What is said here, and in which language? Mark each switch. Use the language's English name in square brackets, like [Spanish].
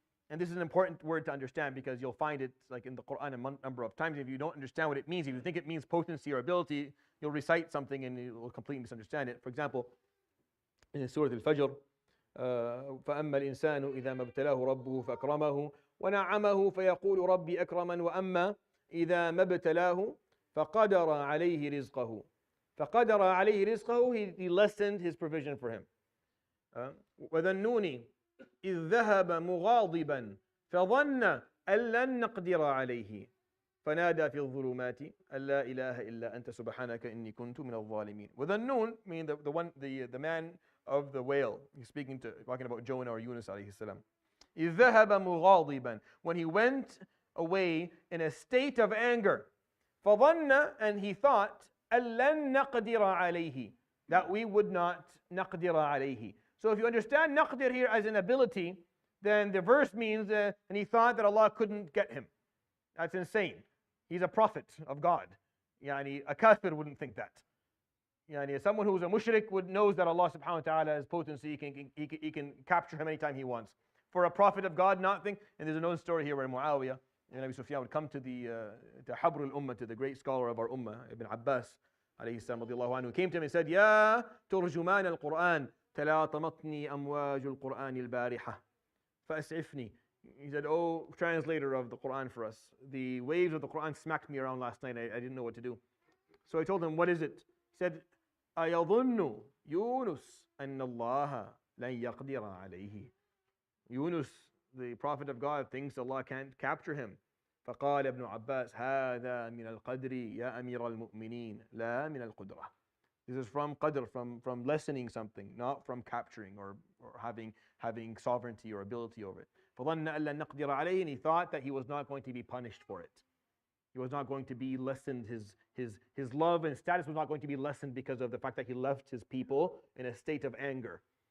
[English] And this is an important word to understand, because you'll find it like in the Quran a number of times. If you don't understand what it means, if you think it means potency or ability, you'll recite something and you will completely misunderstand it. For example, in Surat Al-Fajr, [Arabic] فأما الإنسان إذا ما ابتلاه ربه فأكرمه ونعمه فيقول ربي أكرمن وأما إذا ما ابتلاه فقدر عليه رزقه. فقدر عليه رزقه, [English] he lessened his provision for him. [Arabic] وذنوني إذ ذهب مغاضبا فظن أن لن نقدر عليه فنادى في الظلمات أن لا إله إلا أنت سبحانك إني كنت من الظالمين. [English] وذنون, meaning the man of the whale. He's talking about Jonah or Yunus alayhi salam. [Arabic] إذ ذهب مغاضبا, [English] when he went away in a state of anger. [Arabic] فظن, [English] and he thought, [Arabic] أن لن نقدر عليه, [English] that we would not [Arabic] نقدر عليه. [English] So if you understand naqdir here as an ability, then the verse means, and he thought that Allah couldn't get him. That's insane. He's a prophet of God. Yani, a kafir wouldn't think that. Yani, someone who's a mushrik knows that Allah subhanahu wa ta'ala has potency, he can capture him anytime he wants. For a prophet of God not think, and there's a known story here where Muawiyah and Abi Sufyan would come to Habr al-Ummah, to the great scholar of our Ummah, Ibn Abbas, alayhi salam, radiallahu anhu, came to him and said, Ya turjuman al-Quran, [Arabic] تلاطمتني أمواج القرآن البارحة فأسعفني. [English] He said, oh, translator of the Quran for us, the waves of the Quran smacked me around last night. I didn't know what to do. So I told him, what is it? [Arabic] He said, أيظن يونس أن الله لن يقدر عليه. [English] Yunus, the prophet of God, thinks Allah can't capture him. [Arabic] فقال ابن عباس هذا من القدر يا أمير المؤمنين لا من القدرة. [English] This is from qadr, from lessening something, not from capturing or having sovereignty or ability over it. [Arabic] فظن أن لن نقدر عليه, [English] and he thought that he was not going to be punished for it. He was not going to be lessened, his love and status was not going to be lessened because of the fact that he left his people in a state of anger.